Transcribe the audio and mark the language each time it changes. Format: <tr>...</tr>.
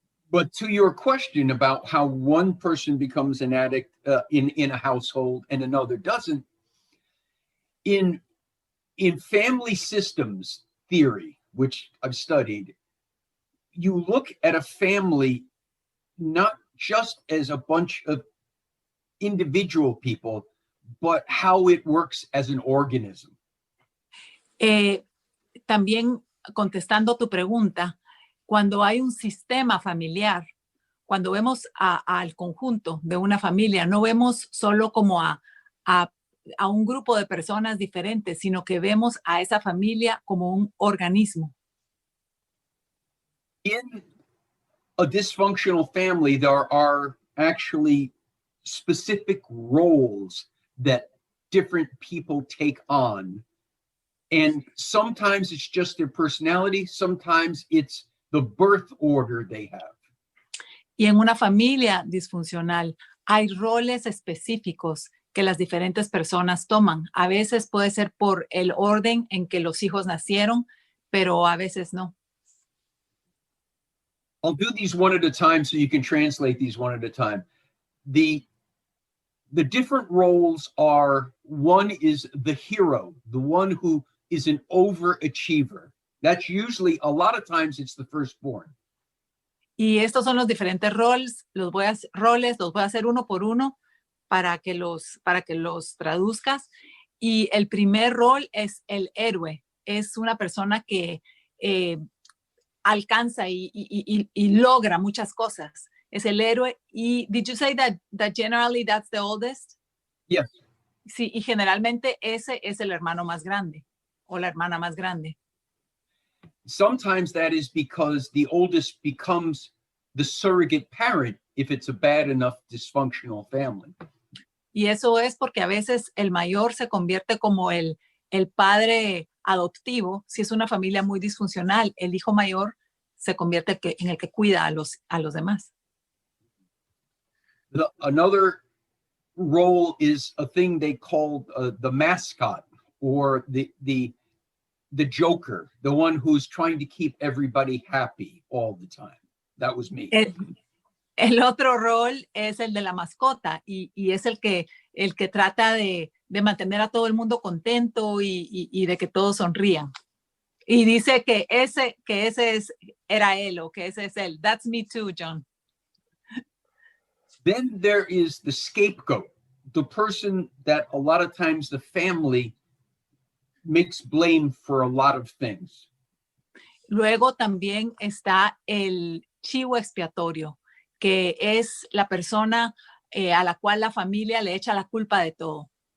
<en>But to your question about how one person becomes an addict in a household and another doesn't, in family systems theory, which I've studied, you look at a family not just as a bunch of individual people, but how it works as an organism.</en> <es>También contestando tu pregunta, cuando hay un sistema familiar, cuando vemos al conjunto de una familia, no vemos solo como a un grupo de personas diferentes, sino que vemos a esa familia como un organismo.</es> <en>In a dysfunctional family, there are actually specific roles that different people take on. And sometimes it's just their personality, sometimes it's the birth order they have.</en> <es>Y en una familia disfuncional hay roles específicos que las diferentes personas toman. A veces puede ser por el orden en que los hijos nacieron, pero a veces no.</es> <en>I'll do these one at a time so you can translate these one at a time. The different roles are, one is the hero, the one who is an overachiever. That's usually, a lot of times, it's the firstborn.</en> <es>Y estos son los diferentes roles, los voy a hacer uno por uno para que los traduzcas. Y el primer rol es el héroe. Es una persona que alcanza y logra muchas cosas. Es el héroe.</es> <en>Y did you say that generally that's the oldest? Yes.</en> <es>Sí, y generalmente ese es el hermano más grande o la hermana más grande.</es> <en>Sometimes that is because the oldest becomes the surrogate parent if it's a bad enough dysfunctional family.</en> <es>Y eso es porque a veces el mayor se convierte como el padre adoptivo. Si es una familia muy disfuncional, el hijo mayor se convierte en el que cuida a los demás.</es> <en>Another role is a thing they call the mascot, or the joker, the one who's trying to keep everybody happy all the time. That was me.</en> <es>El otro rol es el de la mascota y es el que trata de mantener a todo el mundo contento y de que todos sonrían. Y dice que ese era él o que ese es él.</es> <en>That's me too, John. Then there is the scapegoat, the person that a lot of times the family makes blame for a lot of things.</en> <es>Luego también está el chivo expiatorio, que es la persona a la cual la familia le echa la culpa de todo.</es>